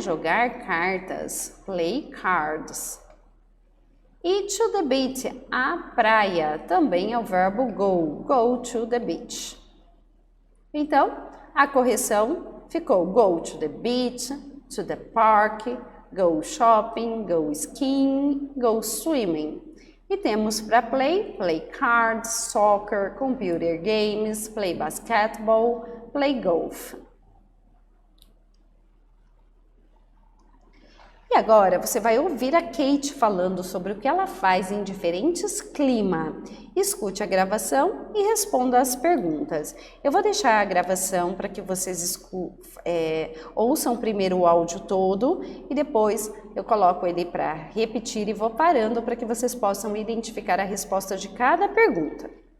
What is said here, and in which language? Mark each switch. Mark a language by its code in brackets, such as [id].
[pt] Jogar cartas, [en] play cards. [pt] E [en] to the beach, [pt] a praia, também é o verbo [en] go to the beach. [pt] Então, a correção ficou [en] go to the beach, to the park, go shopping, go skiing, go swimming. [pt] E temos para [en] play cards, soccer, computer games, play basketball, play golf. [pt] E agora você vai ouvir a Kate falando sobre o que ela faz em diferentes climas. Escute a gravação e responda as perguntas. Eu vou deixar a gravação para que vocês ouçam primeiro o áudio todo e depois eu coloco ele para repetir e vou parando para que vocês possam identificar a resposta de cada pergunta.